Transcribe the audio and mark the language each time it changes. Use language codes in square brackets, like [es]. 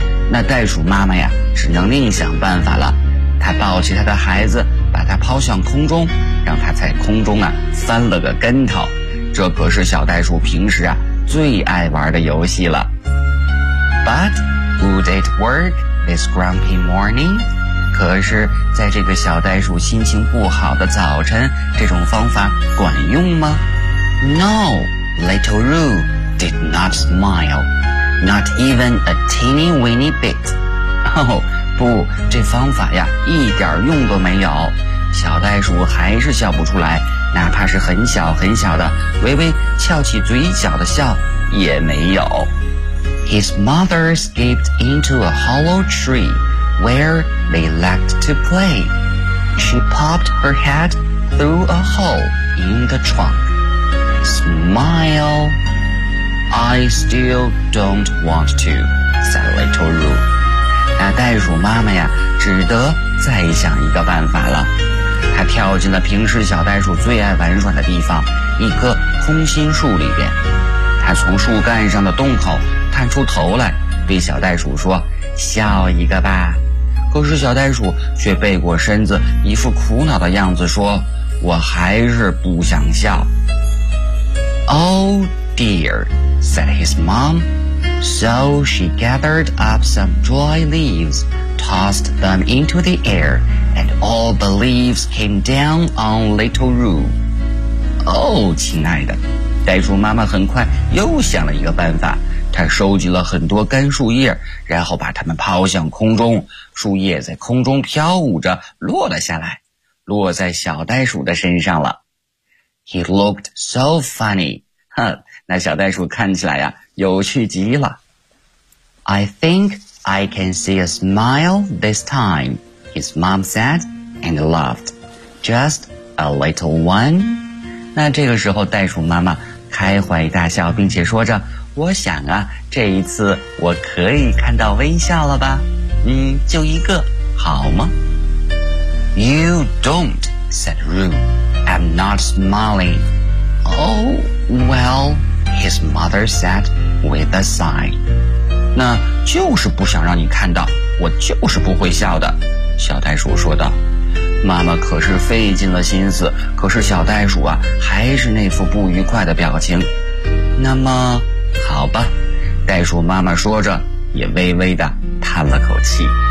[zh] 那袋鼠妈妈呀，只能另想办法了。她抱起她的孩子，把他抛向空中，让他在空中啊翻了个跟头。这可是小袋鼠平时啊最爱玩的游戏了。 [en] But would it work this grumpy morning? [zh] 可是在这个小袋鼠心情不好的早晨，这种方法管用吗？ [en] No, little Roo did not smile, not even a teeny weeny bit. [zh] Oh,不，这方法呀一点用都没有。小袋鼠还是笑不出来，哪怕是很小很小的微微翘起嘴角的笑也没有。 [en] His mother skipped into a hollow tree where they liked to play. She popped her head through a hole in the trunk. Smile. I still don't want to, said little Roo. [zh] 那袋鼠妈妈呀，只得再想一个办法了。她跳进了平时小袋鼠最爱玩耍的地方，一棵空心树里边。她从树干上的洞口探出头来，对小袋鼠说，笑一个吧。可是小袋鼠却背过身子，一副苦恼的样子说，我还是不想笑。 [en] Oh dear, said his mom. So she gathered up some dry leaves, tossed them into the air, and all the leaves came down on little Roo. [zh] Oh, 亲爱的，袋鼠妈妈很快又想了一个办法，她收集了很多干树叶，然后把它们抛向空中，树叶在空中飘舞着落了下来，落在小袋鼠的身上了。 [en] He looked so funny. [zh] 哼，那小袋鼠看起来呀，有趣极了。 [en] I think I can see a smile this time, his mom said and laughed. Just a little one. [zh] 那这个时候袋鼠妈妈开怀大笑，并且说着，我想啊，这一次我可以看到微笑了吧。嗯，就一个好吗？ [en] You don't, said Roo. I'm not smiling. Oh, well, his mother said with a sigh. [zh] 那就是不想让你看到，我就是不会笑的，小袋鼠说道。妈妈可是费尽了心思，可是小袋鼠啊，还是那副不愉快的表情。那么，好吧，袋鼠妈妈说着，也微微地叹了口气。